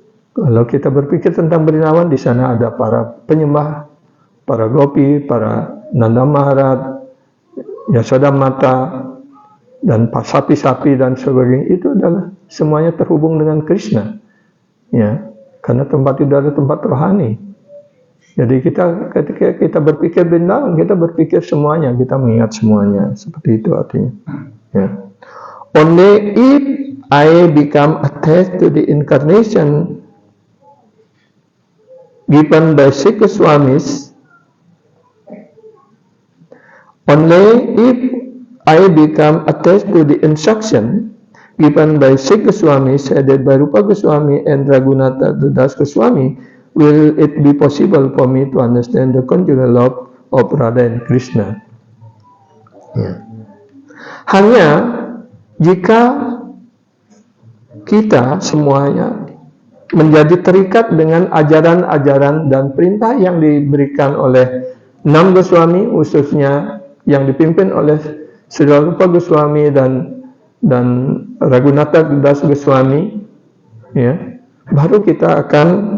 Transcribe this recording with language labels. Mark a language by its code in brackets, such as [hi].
[id] Kalau kita berpikir tentang Vrindavan, di sana ada para penyembah, para gopi, para Nanda Maharaj, Yasoda Mata, dan sapi-sapi dan sebagainya. Itu adalah semuanya terhubung dengan Krishna. Ya, karena tempat itu adalah tempat rohani. Jadi ketika kita berpikir Vrindavan, kita berpikir semuanya, kita mengingat semuanya. Seperti itu artinya. Ya. [en] Only if I become attached to the incarnation given by Sri Goswamis, only if I become attached to the instruction given by Sri Goswamis, headed by Rupa Goswami and Raghunatha Das Goswami, will it be possible for me to understand the conjugal love of Radha and Krishna. [id] Ya. Hanya jika kita semuanya menjadi terikat dengan ajaran-ajaran dan perintah yang diberikan oleh 6 Goswami, khususnya yang dipimpin oleh Sri Rupa Goswami dan Raghunatha Das Goswami, ya, baru kita akan